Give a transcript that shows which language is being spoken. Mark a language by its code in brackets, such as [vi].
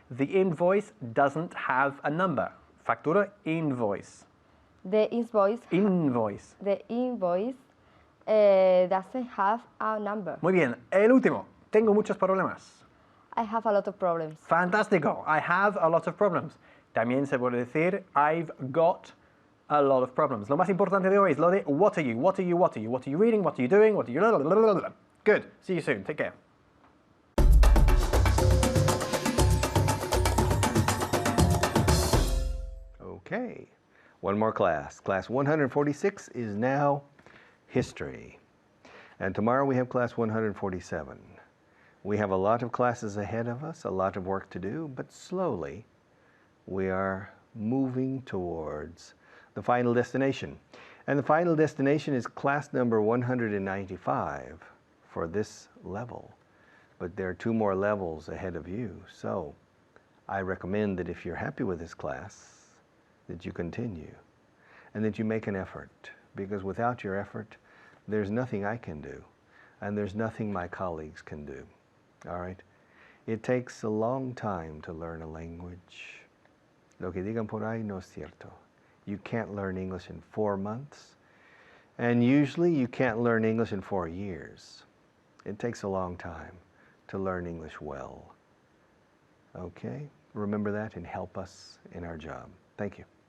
[en] The invoice doesn't have a number. [es] Factura, invoice. [en] The invoice. Invoice. The invoice doesn't have a number. [es] Muy bien. El último. Tengo muchos problemas. [en] I have a lot of problems. Fantástico. I have a lot of problems. [es] También se puede decir [en] I've got a lot of problems. [es] Lo más importante de hoy es lo de [en] what are you, what are you, what are you, what are you reading, what are you doing, what are you... Good. See you soon. Take care. Okay, one more class. Class 146 is now history. And tomorrow we have class 147. We have a lot of classes ahead of us, a lot of work to do, but slowly we are moving towards the final destination. And the final destination is class number 195 for this level. But there are 2 more levels ahead of you. So I recommend that if you're happy with this class, that you continue and that you make an effort, because without your effort, there's nothing I can do and there's nothing my colleagues can do. All right? It takes a long time to learn a language. [es] Lo que digan por ahí no es cierto. [en] You can't learn English in 4 months, and usually you can't learn English in 4 years. It takes a long time to learn English well. Okay? Remember that and help us in our job. Thank you.